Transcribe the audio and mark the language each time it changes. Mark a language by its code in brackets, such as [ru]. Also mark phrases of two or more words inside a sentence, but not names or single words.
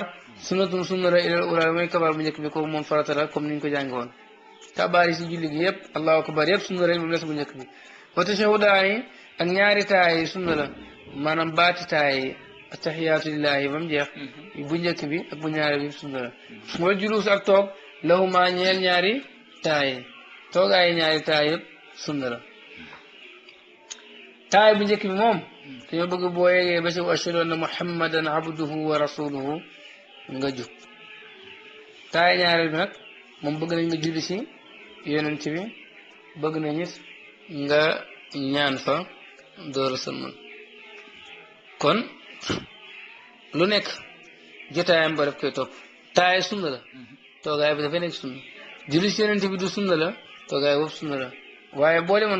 [wo] sunnatun sunna la [ar] إلى الأولى [wo] mooy kabaar bu njëkk bi kooku moom farata la comme niñ ko jànge woon kabaar yi si julli gi yëpp [ar] الله أكبر [wo] yëpp sunna la moom des bu njëkk bi [ar] والتشهدان [wo] ak ñaari taay yi sunna la maanaam baati taay yi [ar] التحيات لله [wo] ba mu jeex bu njëkk bi ak bu ñaari bi sunna la [ar] والجلوس [wo] ak toog lahuma ñeel ñaari taay yi toogaayi ñaari taay yëpp sunna la taay bu njëkk bi moom dañoo bëgg boo yeggee ba si [ar] وأشهد أن محمدا عبده ورسوله [wo] nga jug taay ñaareel bi nag moom bëgg nañ nga julli si yonent bi bëgg nañ it nga ñaan fa door a sëlmal kon lu nekk jotaayam ba daf koy topp taay sunna la toogaay bi dafay nekk sunna julli si yonent bi du sunna la toogaay boobu sunna la waaye boo demoon